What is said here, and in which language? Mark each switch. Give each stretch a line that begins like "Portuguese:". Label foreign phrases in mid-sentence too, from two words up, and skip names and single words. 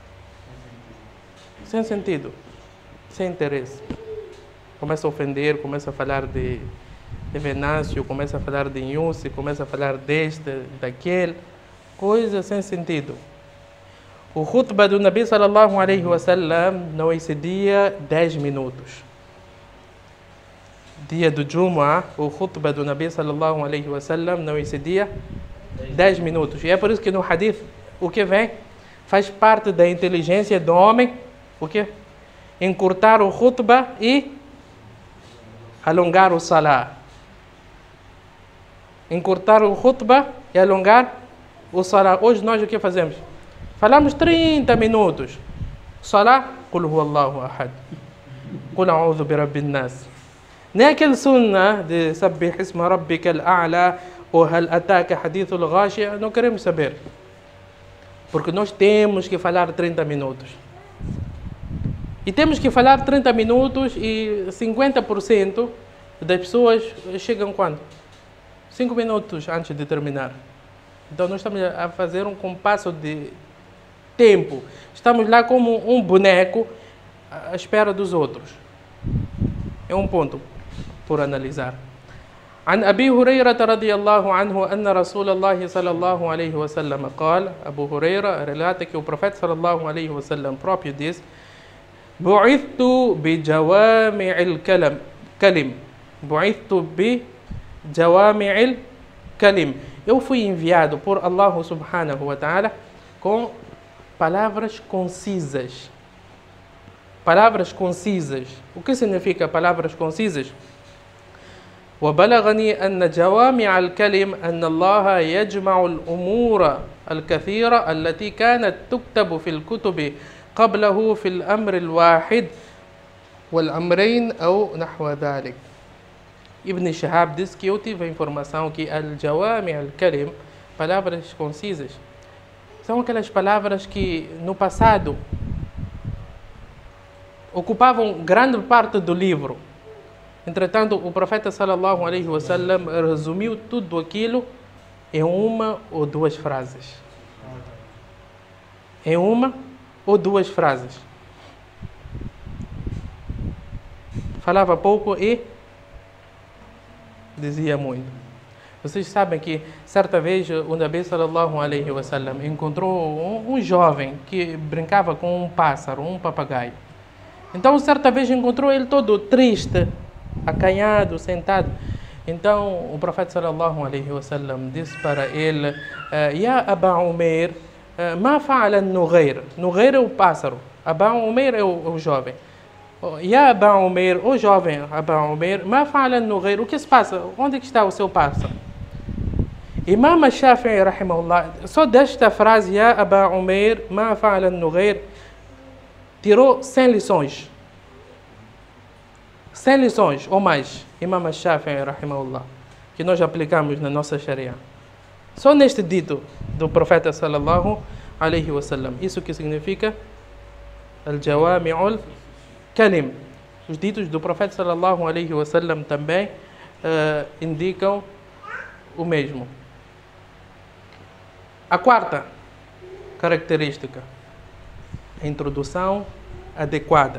Portuguese: Sem sentido. Sem interesse. Começa a ofender, começa a falar de de Venâncio, começa a falar de Yunus, começa a falar deste, daquele, coisa sem sentido. O khutbah do
Arabic: النبي صلى الله عليه وسلم
Portuguese: não excedia 10 minutos. Dia do Jumu'ah, o khutbah do
Arabic: النبي صلى الله عليه وسلم
Portuguese: não excedia 10 minutos. E é por isso que no hadith, o que vem? Faz parte da inteligência do homem, o quê? Encurtar o khutbah e alongar o salah. Encurtar o khutbah e alongar o salah. Hoje nós o que fazemos? Falamos 30 minutos.
Arabic: صلاة قل هو الله أحد. قل أعوذ برب الناس.
Portuguese: Nem aquele sunnah de
Arabic: سبح اسم ربك الأعلى ou هل أتاك حديث الغاشية,
Portuguese: não queremos saber. Porque nós temos que falar 30 minutos. E temos que falar 30 minutos e 50% das pessoas chegam quando? 5 minutos antes de terminar. Então nós estamos a fazer um compasso de tempo. Estamos lá como um boneco à espera dos outros. É um ponto por analisar.
Arabic: عن أبي هريرة رضي الله عنه أن رسول الله صلى الله عليه وسلم قال أبو هريرة
Portuguese: relata que o profeta
Arabic: صلى الله عليه وسلم
Portuguese: próprio diz
Arabic: بعثت بجوامع الكلم بعثت بجوامع الكلم.
Portuguese: Eu fui enviado por
Arabic: الله سبحانه وتعالى
Portuguese: com palavras concisas. Palavras concisas. O que significa palavras concisas?
Arabic: وبلغني أن جوامع الكلم أن الله يجمع الأمور الكثيرة التي كانت تكتب في الكتب قبله في الأمر الواحد والأمرين أو نحو ذلك.
Portuguese: Ibn Shihab diz que eu tive a informação que
Arabic: الجوامع الكلم,
Portuguese: palavras concisas, são aquelas palavras que no passado ocupavam grande parte do livro. Entretanto, o profeta
Arabic: صلى الله عليه وسلم
Portuguese: resumiu tudo aquilo em uma ou duas frases. Em uma ou duas frases. Falava pouco e dizia muito. Vocês sabem que certa vez o
Arabic: النبي صلى الله عليه وسلم
Portuguese: encontrou um jovem que brincava com um pássaro, um papagaio. Então certa vez encontrou ele todo triste, acanhado, sentado. Então o profeta
Arabic: صلى الله عليه وسلم
Portuguese: disse para ele:
Arabic: يا أبا عمير ما فعل النغير?
Portuguese: Nughair é o pássaro, Aba Umair é o jovem.
Arabic: يا أبا عمير,
Portuguese: o jovem
Arabic: Aba Umair, ما فعل النغير?
Portuguese: O que se passa? Onde está o seu pássaro? Imam Shafi'i rahimahullah, só desta frase,
Arabic: يا أبا عمير ما فعل النغير,
Portuguese: tirou 100 lições. 100 lições ou mais, Imam Shafi'i rahimahullah, que nós aplicamos na nossa Sharia. Só neste dito do profeta
Arabic: صلى الله عليه وسلم.
Portuguese: Isso que significa
Arabic: جوامع الكلم.
Portuguese: Os ditos do profeta
Arabic: صلى الله عليه وسلم
Portuguese: também indicam o mesmo. A quarta característica, a introdução adequada.